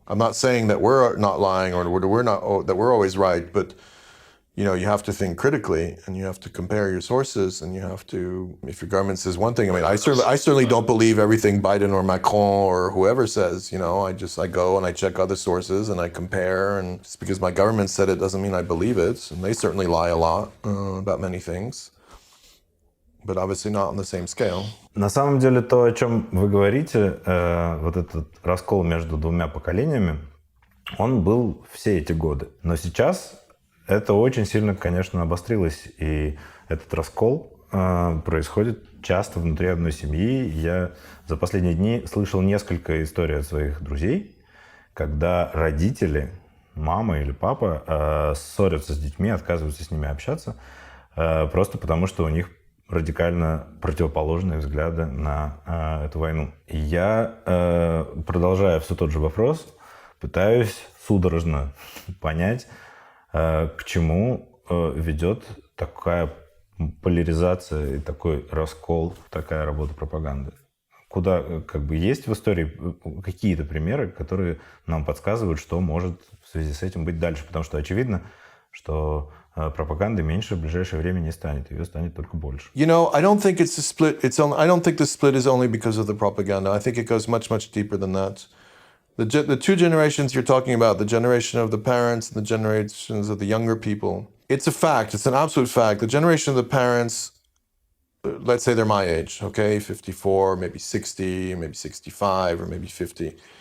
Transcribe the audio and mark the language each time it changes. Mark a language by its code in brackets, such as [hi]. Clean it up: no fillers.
[en] I'm not saying that we're not lying or that we're always right, but you have to think critically and you have to compare your sources and you have to, if your government says one thing, I certainly don't believe everything Biden or Macron or whoever says, I go and I check other sources and I compare, and just because my government said it doesn't mean I believe it. And they certainly lie a lot about many things, but obviously not on the same scale. [ru] На самом деле то, о чем вы говорите, вот этот раскол между двумя поколениями, он был все эти годы. Но сейчас это очень сильно, конечно, обострилось. И этот раскол происходит часто внутри одной семьи. Я за последние дни слышал несколько историй от своих друзей, когда родители, мама или папа, ссорятся с детьми, отказываются с ними общаться, просто потому что у них радикально противоположные взгляды на эту войну. И я, продолжая все тот же вопрос, пытаюсь судорожно понять, к чему ведет такая поляризация и такой раскол, такая работа пропаганды. Куда, есть в истории какие-то примеры, которые нам подсказывают, что может в связи с этим быть дальше. Потому что очевидно, что пропаганды меньше в ближайшее время не станет. Ее станет только больше. [en] You know, I don't think it's a split. I don't think the split is only because of the propaganda. I think it goes much, much deeper than that. The two generations you're talking about, the generation of the parents and the generations of the younger people, it's a fact. It's an absolute fact. The generation of the parents, let's say they're my age, okay, 54, maybe 60, maybe 65, or maybe 50.